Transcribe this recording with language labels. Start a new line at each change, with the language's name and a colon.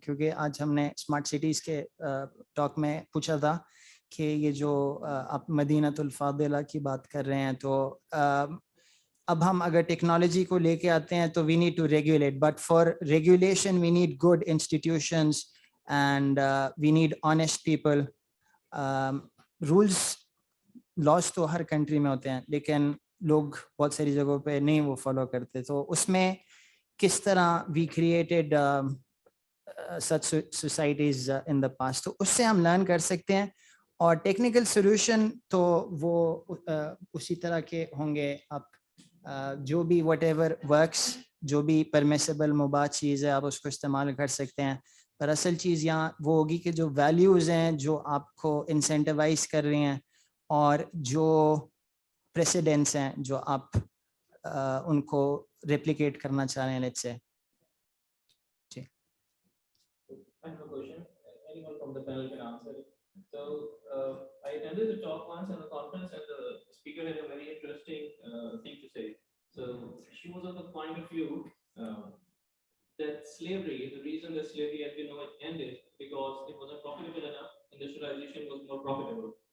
Hindi: क्योंकि आज हमने स्मार्ट सिटीज़ के टॉक में पूछा था कि ये जो आप मदीनतुल फादिला की बात कर रहे हैं, तो अब हम अगर टेक्नोलॉजी को लेके आते हैं तो
English: We need to regulate, but for regulation we need good institutions and we need honest people.
Hindi: Rules loss तो हर कंट्री में होते हैं, लेकिन लोग बहुत सारी जगहों पे नहीं वो फॉलो करते. तो उसमें किस तरह
English: We created such societies in the past.
Hindi: तो उससे हम लर्न कर सकते हैं और टेक्निकल सॉल्यूशन तो वो उसी तरह के होंगे. आप जो भी
English: whatever works,
Hindi: जो भी परमिसेबल मुबाह चीज़ है आप उसको इस्तेमाल कर सकते हैं. पर असल चीज़ यहाँ वो होगी कि जो वैल्यूज़ हैं जो आपको इंसेंटिवाइज कर रही हैं और जो प्रेसिडेंट्स हैं जो आप उनको रेप्लिकेट करना चाह रहे हैं.
English: Let's say I have a question. Anyone from the panel can answer it. So, I attended the talk once in a conference, and the speaker had a very interesting thing to say. So, she was of the point of view that slavery, the reason that slavery has been ended, because it wasn't profitable enough, industrialization was more profitable.